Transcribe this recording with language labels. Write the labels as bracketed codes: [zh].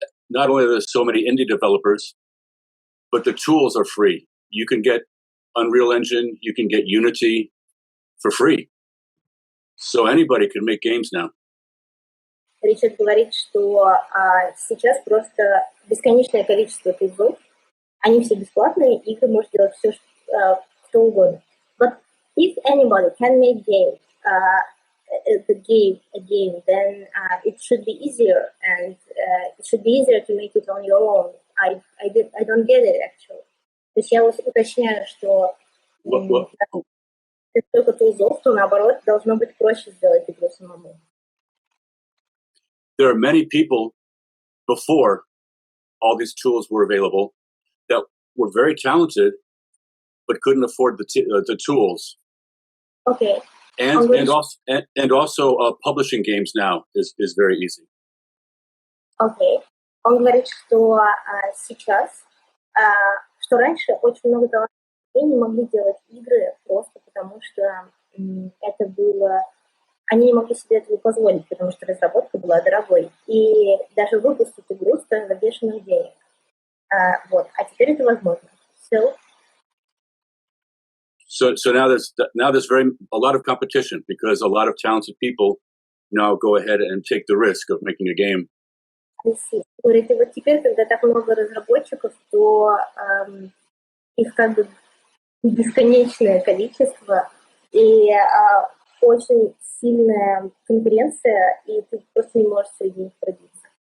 [en] Not only are there so many indie developers, but the tools are free. You can get Unreal Engine, you can get Unity for free. So anybody can make games now. [ru] Ричард говорит, что сейчас просто бесконечное количество тулзов, они все бесплатные, игры может делать все, что угодно. [en] But if anybody can make a game, then it should be easier, and it should be easier to make it on your own. I don't get it actually. [ru] То есть я уточняю, что если только тулзов, то наоборот должно быть проще сделать игру самому. [en] There are many people before all these tools were available that were very talented but couldn't afford the tools. Okay. And also publishing games now is very easy. Okay. [ru] Он говорит, что сейчас, что раньше очень много талантливых людей не могли делать игры просто потому, что это было... Они не могли себе этого позволить, потому что разработка была дорогой. И даже выпустить игру стоило бешеных денег. Вот. А теперь это возможно. [en] So now there's a lot of competition because a lot of talented people now go ahead and take the risk of making a game. [ru] Говорит, и вот теперь, когда так много разработчиков, то их как бы бесконечное количество и очень сильная конкуренция, и ты просто не можешь среди них пробиться.